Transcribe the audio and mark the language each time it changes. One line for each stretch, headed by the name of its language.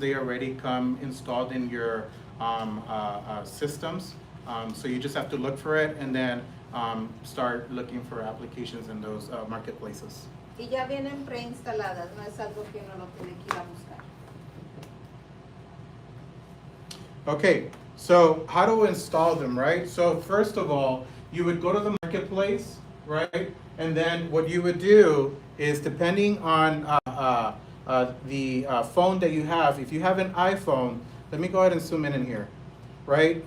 English: They already come installed in your systems. So you just have to look for it and then start looking for applications in those marketplaces.
Spanish: Y ya vienen preinstaladas, no es algo que uno no tiene que ir a buscar.
English: Okay, so how to install them, right? So first of all, you would go to the marketplace, right? And then what you would do is, depending on the phone that you have, if you have an iPhone, let me go ahead and zoom in here, right?